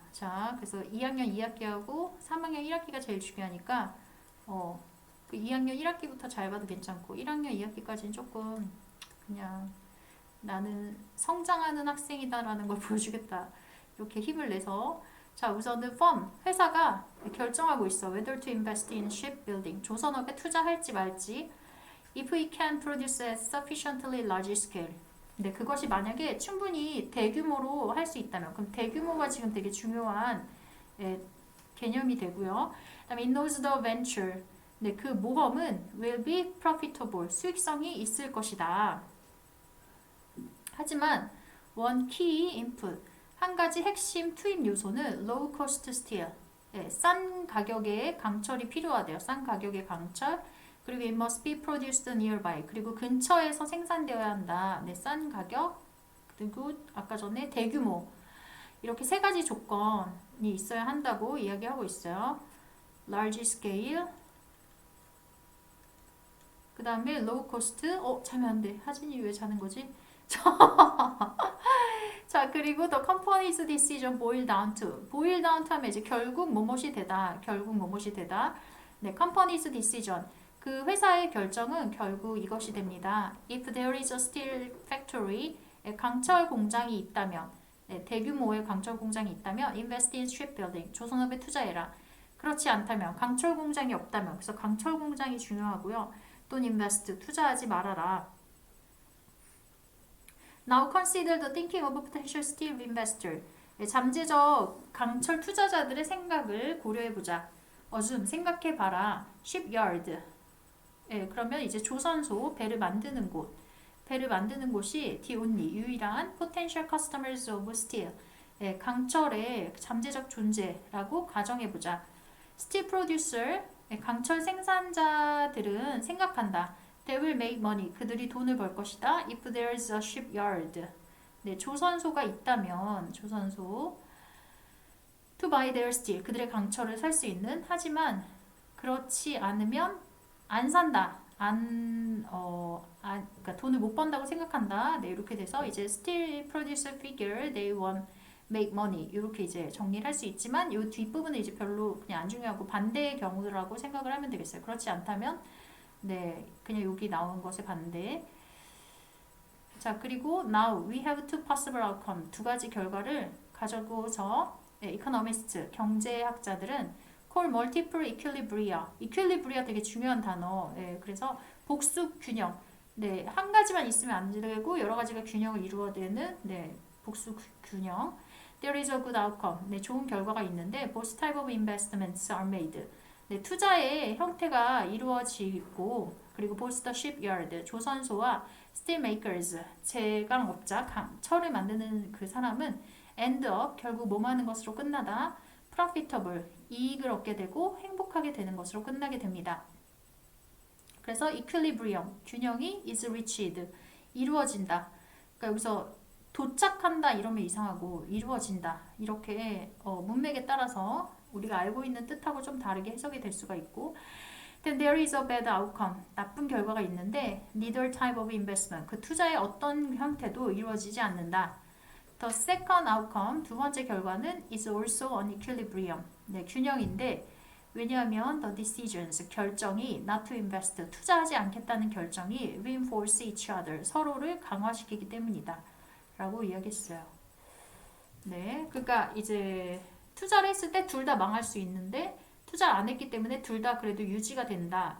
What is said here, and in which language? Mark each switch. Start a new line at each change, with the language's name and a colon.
Korean: 자, 그래서 2학년 2학기하고 3학년 1학기가 제일 중요하니까 그 2학년 1학기부터 잘 봐도 괜찮고 1학년 2학기까지는 조금 그냥 나는 성장하는 학생이다라는 걸 보여주겠다. 이렇게 힘을 내서 자, 우선은 firm, 회사가 결정하고 있어.
English: Whether to invest in shipbuilding,
Korean: 조선업에 투자할지 말지.
English: If we can produce at sufficiently large scale.
Korean: 근데 그것이 만약에 충분히 대규모로 할 수 있다면 그럼 대규모가 지금 되게 중요한 개념이 되고요. 그다음에
English: it knows the venture.
Korean: 네, 그 모험은
English: will be profitable.
Korean: 수익성이 있을 것이다. 하지만
English: one key input.
Korean: 한 가지 핵심 투입 요소는
English: low cost steel.
Korean: 네, 싼 가격의 강철이 필요하대요. 싼 가격의 강철. 그리고
English: it must be produced nearby.
Korean: 그리고 근처에서 생산되어야 한다. 네, 싼 가격. 그리고 아까 전에 대규모. 이렇게 세 가지 조건이 있어야 한다고 이야기하고 있어요.
English: large scale.
Korean: 그 다음에
English: low cost.
Korean: 자면 안 돼. 하진이 왜 자는 거지? 자, 그리고
English: the company's decision boil down to. boil down to
Korean: 하면 이제 결국 뭐뭇이 되다. 결국 뭐뭇이 되다. 네,
English: company's decision.
Korean: 그 회사의 결정은 결국 이것이 됩니다.
English: If there is a steel factory,
Korean: 강철 공장이 있다면, 네, 대규모의 강철 공장이 있다면,
English: invest in shipbuilding,
Korean: 조선업에 투자해라. 그렇지 않다면, 강철 공장이 없다면, 그래서 강철 공장이 중요하고요.
English: Don't invest,
Korean: 투자하지 말아라.
English: Now consider the thinking of a potential steel investor.
Korean: 네, 잠재적 강철 투자자들의 생각을 고려해보자. 어줌, 생각해봐라. shipyard. 예, 그러면 이제 조선소, 배를 만드는 곳. 배를 만드는 곳이
English: the only,
Korean: 유일한
English: potential customers of steel.
Korean: 예, 강철의 잠재적 존재라고 가정해보자. steel producer, 예, 강철 생산자들은 생각한다.
English: They will make money.
Korean: 그들이 돈을 벌 것이다.
English: If there is a shipyard.
Korean: 네, 조선소가 있다면, 조선소.
English: To buy their steel.
Korean: 그들의 강철을 살 수 있는. 하지만 그렇지 않으면 안 산다. 그러니까 돈을 못 번다고 생각한다. 네, 이렇게 돼서 이제
English: steel producer figure they won't make money
Korean: 이렇게 이제 정리를 할 수 있지만 이 뒷부분은 이제 별로 그냥 안 중요하고 반대의 경우라고 생각을 하면 되겠어요. 그렇지 않다면 네, 그냥 여기 나온 것에 반대. 자, 그리고
English: now we have two possible outcome.
Korean: 두 가지 결과를 가져고서 네, economists, 경제학자들은
English: call multiple equilibria.
Korean: equilibria 되게 중요한 단어. 네, 그래서 복수 균형. 네, 한 가지만 있으면 안 되고 여러 가지가 균형을 이루어야 되는 네, 복수 균형.
English: There is a good outcome.
Korean: 네, 좋은 결과가 있는데
English: both type of investments are made.
Korean: 네, 투자의 형태가 이루어지고 그리고
English: both the shipyard,
Korean: 조선소와
English: steel makers,
Korean: 제강업자, 철을 만드는 그 사람은
English: end up,
Korean: 결국 뭐하는 것으로 끝나다. profitable, 이익을 얻게 되고 행복하게 되는 것으로 끝나게 됩니다. 그래서 equilibrium, 균형이
English: is reached,
Korean: 이루어진다. 그러니까 여기서 도착한다 이러면 이상하고 이루어진다. 이렇게 문맥에 따라서 우리가 알고 있는 뜻하고 좀 다르게 해석이 될 수가 있고
English: Then there is a bad outcome.
Korean: 나쁜 결과가 있는데
English: neither type of investment.
Korean: 그 투자의 어떤 형태도 이루어지지 않는다.
English: The second outcome,
Korean: 두 번째 결과는
English: is also an equilibrium.
Korean: 네, 균형인데 왜냐하면
English: the decisions,
Korean: 결정이
English: not to invest,
Korean: 투자하지 않겠다는 결정이
English: reinforce each other,
Korean: 서로를 강화시키기 때문이다. 라고 이야기했어요. 네, 그러니까 이제 투자를 했을 때 둘 다 망할 수 있는데 투자를 안 했기 때문에 둘 다 그래도 유지가 된다.